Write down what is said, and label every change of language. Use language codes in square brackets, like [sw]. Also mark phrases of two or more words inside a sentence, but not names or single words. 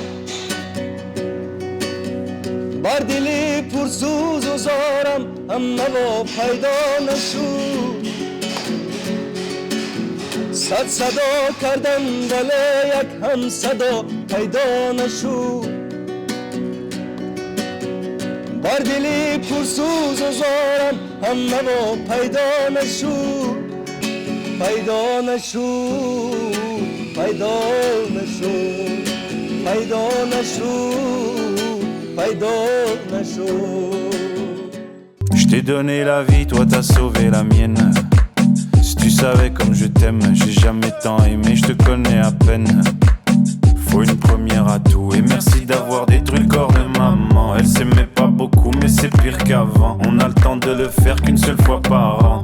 [tg] Бар дили пурсуз узорам амнаво пайдо нашу. Сад садо кардам вале якам садо пайдо нашу. [fa] بار دلی پرسوز و زارم هم نوا پیدا نشد پیدا نشد پیدا نشد پیدا نشد پیدا نشد. [fr] Je t'ai donné la vie, toi t'as sauvé la mienne. Si tu savais comme je t'aime, j'ai jamais tant aimé, je te connais à peine. Faut une première à tout et merci d'avoir détruit le corps de maman. Elle s'aimait pas beaucoup mais c'est pire qu'avant. On a le temps de le faire qu'une seule fois par an.